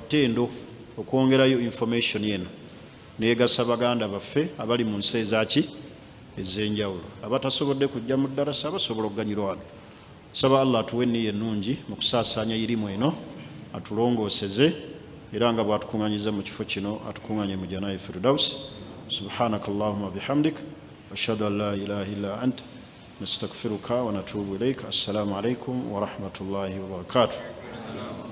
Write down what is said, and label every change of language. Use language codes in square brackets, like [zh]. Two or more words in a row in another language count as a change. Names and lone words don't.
[lg] ttendo okwongerayo information yeno neegasa baganda baffe abali mu nsi ezaki ez'enjawulo abatasobodde kujja mu ddarasa basobola okuganyirwa wano saba Allah atuwe enniya ennungi mu kusaasaanya irimu eno atulongooseze era nga bw'atukuŋŋanyiza mu kifo kino atukuŋŋanye mu Jannatul Firdaus [ar] سبحانك اللهم وبحمدك وأشهد أن لا إله إلا أنت نستغفرك ونتوب إليك. السلام عليكم ورحمة الله وبركاته.